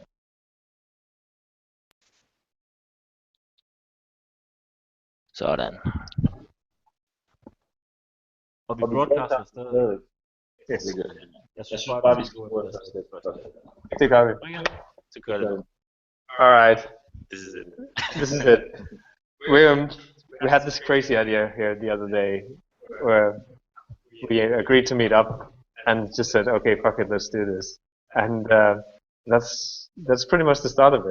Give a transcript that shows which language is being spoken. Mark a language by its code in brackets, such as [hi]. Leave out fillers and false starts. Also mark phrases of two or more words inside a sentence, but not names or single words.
[da] Sådan. Og vi broadcaster stadig. Yes. Jeg synes bare, vi skal gå ud. Det gør vi. Så gør det. [en] Alright. This is it. This is it. We had this crazy idea here the other day where we agreed to meet up and just said, okay, fuck it, let's do this. And that's pretty much the start of it.